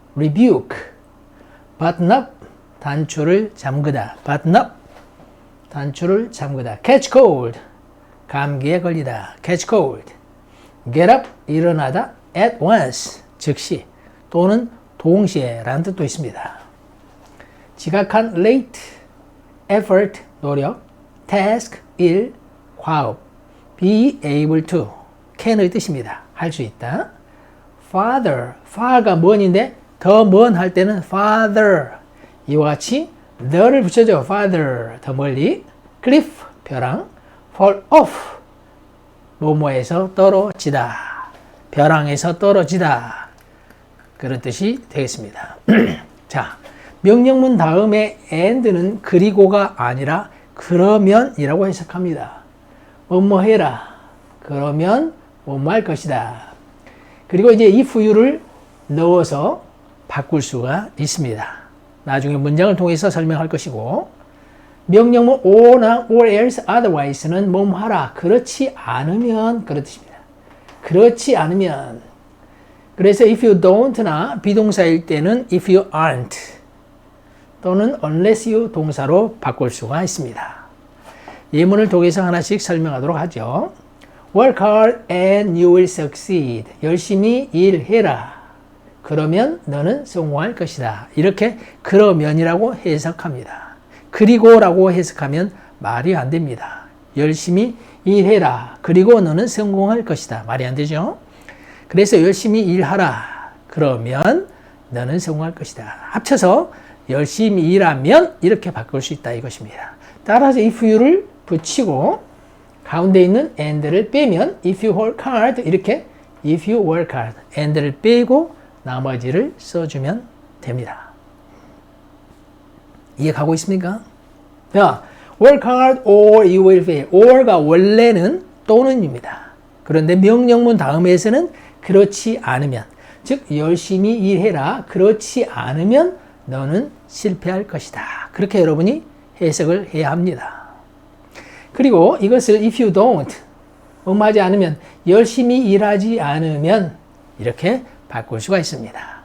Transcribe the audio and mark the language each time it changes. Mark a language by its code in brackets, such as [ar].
[ko] rebuke, button up, 단추를 잠그다, button up, 단추를 잠그다, catch cold, 감기에 걸리다, catch cold, get up, 일어나다, at once, 즉시 또는 동시에 라는 뜻도 있습니다. 지각한 late, effort, 노력, task, 일, 과업, be able to, can의 뜻입니다. 할 수 있다. far가 먼인데 더 먼 할 때는 farther 이와 같이 the를 붙여줘. farther 더 멀리. cliff 벼랑. fall off 뭐뭐에서 떨어지다. 벼랑에서 떨어지다. 그런 뜻이 되겠습니다. 자, 명령문 다음에 and는 그리고가 아니라 그러면이라고 해석합니다. 뭐뭐 해라. 그러면 뭐뭐 할 것이다. 그리고 이제 [en] if you [ko] 를 넣어서 바꿀 수가 있습니다. 나중에 문장을 통해서 설명할 것이고, 명령문 or나 or else otherwise는 뭐하라 그렇지 않으면 그런 뜻입니다. 그렇지 않으면. 그래서 [en] if you don't [ko] 나 비동사일 때는 [en] if you aren't [ko] 또는 [en] unless you [ko] 동사로 바꿀 수가 있습니다. 예문을 통해서 하나씩 설명하도록 하죠. [en] Work hard and you will succeed. [ko] 열심히 일해라. 그러면 너는 성공할 것이다. 이렇게 그러면이라고 해석합니다. 그리고라고 해석하면 말이 안 됩니다. 열심히 일해라. 그리고 너는 성공할 것이다. 말이 안 되죠? 그래서 열심히 일하라. 그러면 너는 성공할 것이다. 합쳐서 열심히 일하면 이렇게 바꿀 수 있다 이것입니다. 따라서 if you를 붙이고 가운데 있는 and를 빼면 [en] if you work hard [ko] 이렇게 [en] if you work hard and [ko] 를 빼고 나머지를 써주면 됩니다. 이해 가고 있습니까? [en] 자, work hard or you will fail. [ko] or가 원래는 또는입니다. 그런데 명령문 다음에서는 그렇지 않으면, 즉 열심히 일해라. 그렇지 않으면 너는 실패할 것이다. 그렇게 여러분이 해석을 해야 합니다. 그리고 이것을 [en] if you don't, [ko] 하지 않으면, 열심히 일하지 않으면 이렇게 바꿀 수가 있습니다.